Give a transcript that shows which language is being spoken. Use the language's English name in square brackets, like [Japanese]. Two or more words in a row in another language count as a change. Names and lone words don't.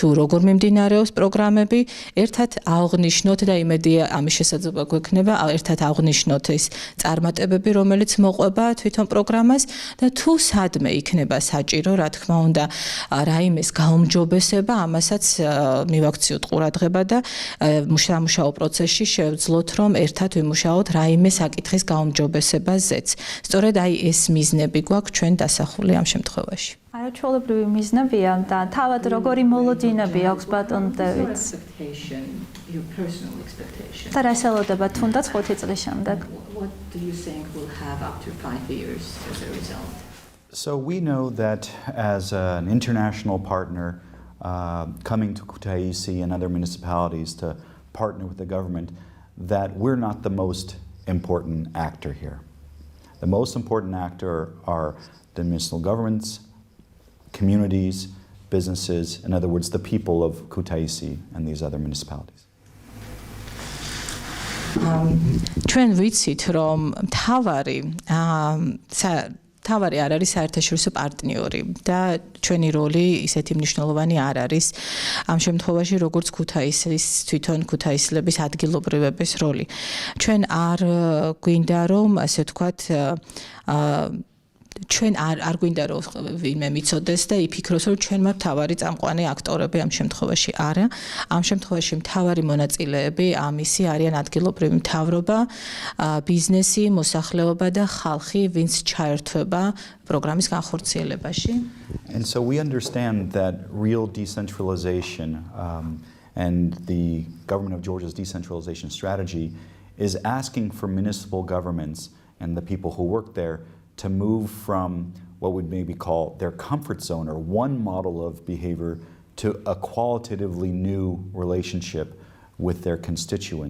[Georgian] როგორ მიმდინარეობს პროგრამები, ერთად აღნიშნოთ და იმედია ამის შესაძლებლობა გვექნება, ერთად აღნიშნოთ ეს წარმატებები, რომელიც მოყვება თვითონ პროგრამას და თუ სადმე იქნება საჭირო, რა თქმა უნდა, რაიმეს გაუმჯობესება, ამასაც მივაქციოთ ყურადღება და სამუშაო პროცესში შევძლოთ, რომ ერთად ვიმუშაოთ რაიმე საკითხის გაუმჯობესებაზეც. სწორედ აი ეს მიზნები გვაქვს ჩვენ დასახული ამ შემთხვევაში. არაჩვეულებრივი მიზნებია და თავად როგორი მოლოდინები აქვს ბატონ დევიდს? [English] Your personal expectation. [Georgian] და რას ელოდება თუნდაც 5 წლის შემდეგ? [English] What do you think will have after 5 years as a result? So we know that as an international partner coming to Kutaisi and other municipalities to partner with the government, that we're not the most important actor here. The most important actor are the municipal governments, communities, businesses, in other words, the people of Kutaisi and these other municipalities. [Georgian] ჩვენ ვიცით, რომ თავარი არ არის საერთაშორისო პარტნიორი და ჩვენი როლი ისეთი მნიშვნელოვანი არ არის ამ შემთხვევაში როგორც ქუთაისის თვითონ ქუთაისლების ადგილობრივების როლი. ჩვენ არ გვინდა რომ ასე ვთქვათ ჩვენ არ გვინდა რომ ვინმე მიცოდეს და იფიქროს რომ ჩვენმა მთავარი წამყვანი აქტორები ამ შემთხვევაში არა. ამ შემთხვევაში მთავარი მონაწილეები ამისი არიან ადგილობრივი მთავრობა, ბიზნესი, მოსახლეობა და ხალხი, ვინც ჩაერთვება პროგრამის განხორციელებაში. [English] And so we understand that real decentralization and the government of Georgia's decentralization strategy is asking for municipal governments and the people who work there to move from what would maybe call their comfort zone or one model of behavior to a qualitatively new relationship with their constituents.